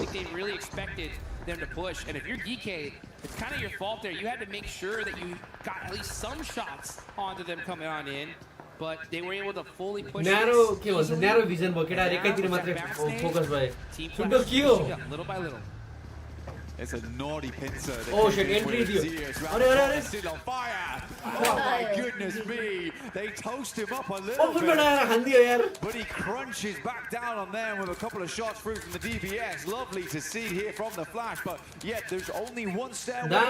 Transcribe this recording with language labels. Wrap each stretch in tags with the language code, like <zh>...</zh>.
<en>I think they really expected them to push, and if you're GK, it's kind of your fault there. You had to make sure that you got at least some shots onto them coming on in, but they were able to fully push.</en> <ne>Narrow, के भन्छ narrow vision भयो केटा एकातिर मात्रै focus भए. सुन्नु के हो?</ne> <en>Little by little. It's a naughty pincer. Oh shit, entry</en> <ne>दियो. अरे</ne> <en>still on fire. Oh my goodness me. They toast him up a little bit. But he crunches back down on them with a couple of shots through from the DBS. Lovely to see here from the Flash, but yet there's only one stairway.</en>